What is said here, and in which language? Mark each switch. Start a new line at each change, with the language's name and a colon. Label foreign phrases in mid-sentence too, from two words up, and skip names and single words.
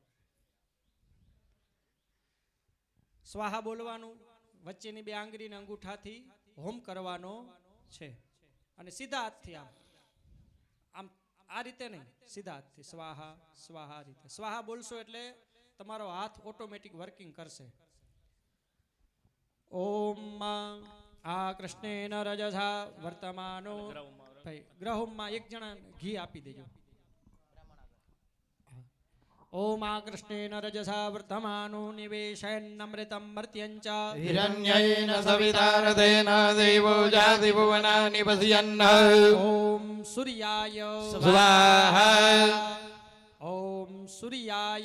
Gujarati: સ્વાહા બોલવાનું વચ્ચેની બે આંગળીને અંગૂઠાથી હોમ કરવાનો છે અને સીધા હાથથી આમ આમ આ રીતે નહીં સીધા હાથથી સ્વાહા સ્વાહા આ રીતે સ્વાહા બોલશો એટલે તમારો હાથ
English: automatic working
Gujarati: કરશે
Sanskrit: ઓમ આ કૃષ્ણેન રજસા વર્તમાનો
Gujarati: ભાઈ ગ્રહોમાં એક જણા ઘી આપી દેજો
Sanskrit: ओम आकृष्णेन रजसा वर्तमानो निवेशयन्नमृतं मर्त्यं च हिरण्येन सवितारतेन देवो जाति भुवनानि पश्यन् ओम सूर्याय स्वाहा ओम सूर्याय